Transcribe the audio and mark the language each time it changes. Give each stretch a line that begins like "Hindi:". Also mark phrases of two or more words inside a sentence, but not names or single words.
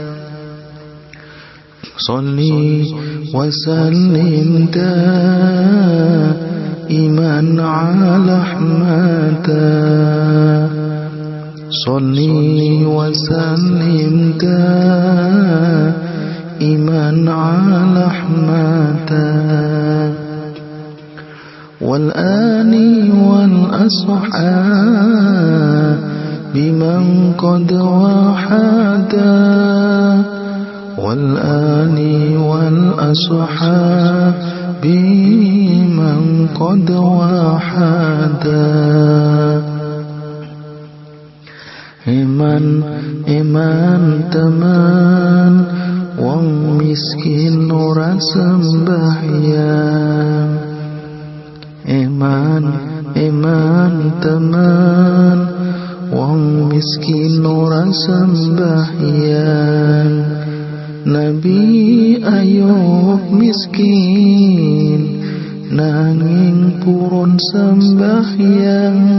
Arabic: صل وسلم دائما على أحمد صل وسلم دائما على أحمد Sholli wa sallim daiman ala Ahmad والآل والأصحاب بمن قد وحدا والآل والأصحاب بمن قد وحدا
Javanese: Iman teman wong miskin ora sembahyang Iman teman wong miskin ora sembahyang Nabi Ayub miskin nanging purun sembahyang.